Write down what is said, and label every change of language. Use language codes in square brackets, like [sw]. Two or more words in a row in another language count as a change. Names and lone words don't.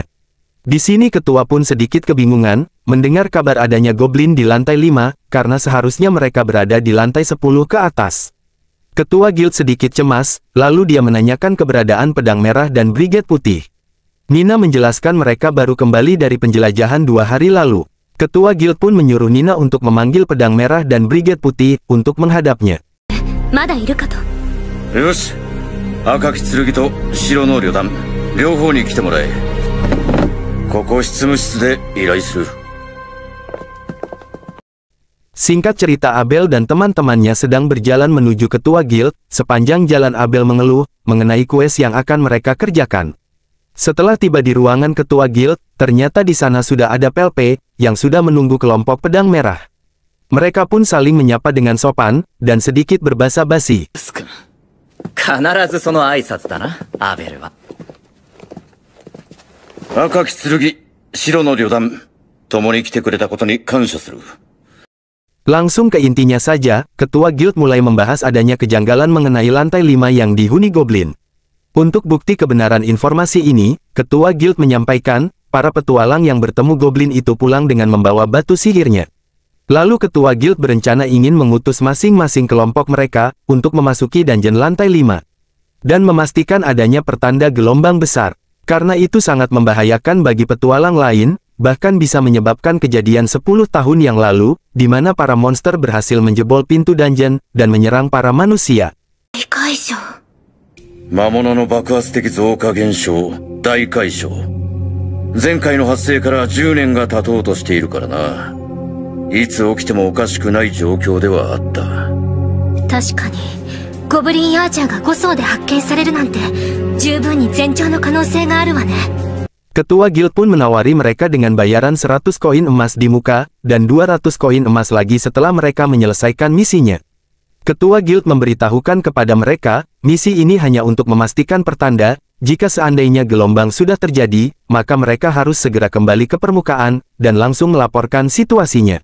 [id] Di sini ketua pun sedikit kebingungan, mendengar kabar adanya goblin di lantai 5, karena seharusnya mereka berada di lantai 10 ke atas. Ketua guild sedikit cemas, lalu dia menanyakan keberadaan pedang merah dan brigade putih. Nina menjelaskan mereka baru kembali dari penjelajahan 2 hari lalu. Ketua guild pun menyuruh Nina untuk memanggil pedang merah dan brigade putih, untuk menghadapnya. [ja] Yosh, 赤き剣と白の旅団、両方に来てもらえ。ここ執務室で依頼する。 [id] Singkat cerita, Abel dan teman-temannya sedang berjalan menuju ketua guild. Sepanjang jalan Abel mengeluh, mengenai kues yang akan mereka kerjakan. Setelah tiba di ruangan ketua guild, ternyata di sana sudah ada Pelpe, yang sudah menunggu kelompok pedang merah. Mereka pun saling menyapa dengan sopan, dan sedikit berbasa-basi. [ja] 必ずその挨拶だな、アベルは。赤き剣、白の旅団、共に来てくれたことに感謝する。 [id] Langsung ke intinya saja, ketua guild mulai membahas adanya kejanggalan mengenai lantai 5 yang dihuni goblin. Untuk bukti kebenaran informasi ini, ketua guild menyampaikan, para petualang yang bertemu goblin itu pulang dengan membawa batu sihirnya. Lalu ketua guild berencana ingin mengutus masing-masing kelompok mereka, untuk memasuki dungeon lantai 5. Dan memastikan adanya pertanda gelombang besar. Karena itu sangat membahayakan bagi petualang lain, bahkan bisa menyebabkan kejadian 10 tahun yang lalu, di mana para monster berhasil menjebol pintu dungeon, dan menyerang para manusia. [ja] 魔物の爆発的増加現象、大解消。前回の発生から10年が経とうとしているからな。いつ起きてもおかしくない状況ではあった。確かにゴブリンアーチャーが5層で発見されるなんて十分に前兆の可能性があるわね。 [id] Ketua guild pun menawari mereka dengan bayaran 100 koin emas di muka, dan 200 koin emas lagi setelah mereka menyelesaikan misinya. Ketua guild memberitahukan kepada mereka, misi ini hanya untuk memastikan pertanda, jika seandainya gelombang sudah terjadi, maka mereka harus segera kembali ke permukaan, dan langsung melaporkan situasinya.